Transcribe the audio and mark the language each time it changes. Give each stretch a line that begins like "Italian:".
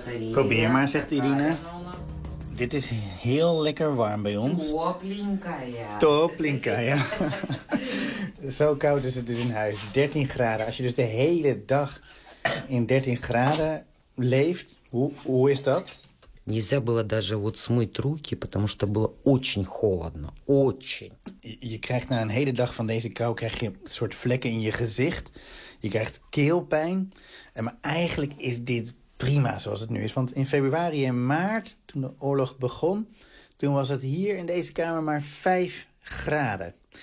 Dutch: Probeer maar, zegt Irina. Dit is heel lekker warm bij ons. Toplinkaya. Zo koud is het dus in huis. 13 graden. Als je dus de hele dag in 13 graden leeft, hoe is dat?
Russian: Нельзя было даже вот смыть руки, потому что было очень холодно. Очень.
Dutch: Je krijgt na een hele dag van deze kou krijg je een soort vlekken in je gezicht. Je krijgt keelpijn. Maar eigenlijk is dit prima zoals het nu is. Want in februari en maart, toen de oorlog begon, toen was het hier in deze kamer maar 5 graden.